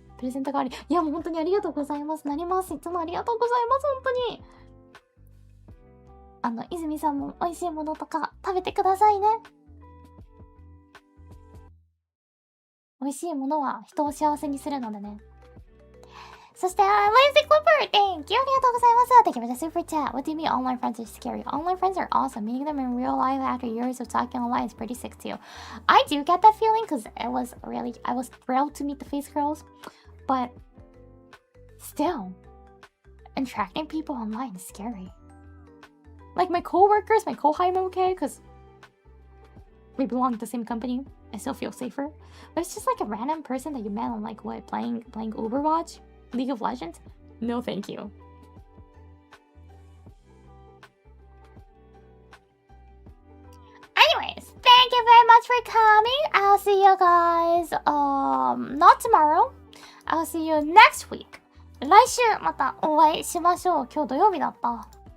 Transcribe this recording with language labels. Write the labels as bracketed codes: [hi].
[ja] プレゼント代わり、いやもう本当にありがとうございます。なります。いつもありがとうございます。本当に。泉さんも美味しいものとか食べてくださいね。美味しいものは人を幸せにするのでね。 [en] そして、Lazy Clipper! Thank you! [ja] ありがとうございます。 [en] Thank you for the super chat. What do you mean online friends are scary? Online friends are awesome. Meeting them in real life after years of talking online is pretty sick too. I do get that feeling because I was thrilled to meet the face girls. But still, interacting people online is scary. Like my coworkers, my co-hi, I'm okay because we belong to the same company. I still feel safer. But it's just like a random person that you met on like what, playing Overwatch? League of Legends? No, thank you. Anyways, thank you very much for coming. I'll see you guys, not tomorrow. I'll see you next week. [ja] 来週またお会いしましょう。今日土曜日だった。